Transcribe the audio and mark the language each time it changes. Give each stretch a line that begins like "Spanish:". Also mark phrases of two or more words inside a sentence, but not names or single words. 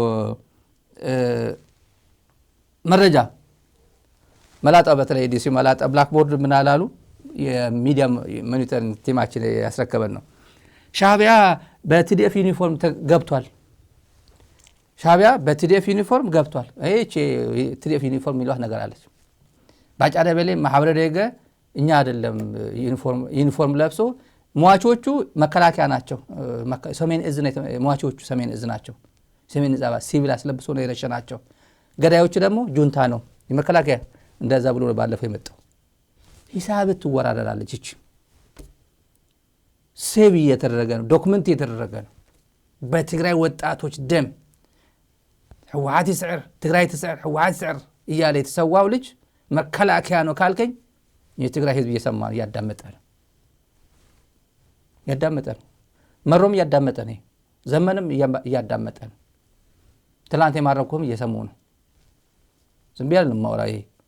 Amharic: መረጃ መላጣ በተለይ ዲሲ መላጣ ብላክቦርድ ምን አላሉ የሚዲያ ሞኒተሪንግ ቲማችን ያስረከበን ነው። ሻዕቢያ በቲዲኤፍ ዩኒፎርም ገብቷል። ሻዕቢያ በቲዲኤፍ ዩኒፎርም ገብቷል። እቺ ቲዲኤፍ ዩኒፎርም የሚሏት ነገር አለች። ባጫ ደበሌ ማህበረ ደገ እኛ አይደለም ዩኒፎርም ለብሶ ሟቾቹ መከላከያ ናቸው። ሰሜን እዝ ነው ሟቾቹ ሰሜን እዝ ናቸው። ሰሜን እዝ አባል ሲቪል አስለብሶ ነው የረሸናቸው። ገዳዮቹ ደግሞ ጁንታ ነው የመከላከያ እንደዛ ብሎ ነው ባለፈው የመጣው። ሂሳብ ትወራረዳለች። እቺ ሴቭ እየተደረገ ነው፣ ዶክመንት እየተደረገ ነው። በትግራይ ወጣቶች ደም
Tigrinya: ህወሓት ይስዕር፣ ትግራይ ትስዕር፣ ህወሓት ይስዕር
Amharic: እያለ የተሰዋው ልጅ መከላከያ ነው ካልከኝ የትግራይ ህዝብ እየሰማ ነው፣ እያዳመጠ ነው። መሮም እያዳመጠ ነው፣ ዘመንም እያዳመጠ ነው። ትላንት የማረኩም እየሰሙ ነው። ዝም ብዬ አይደለም የማወራ፣ ይሄ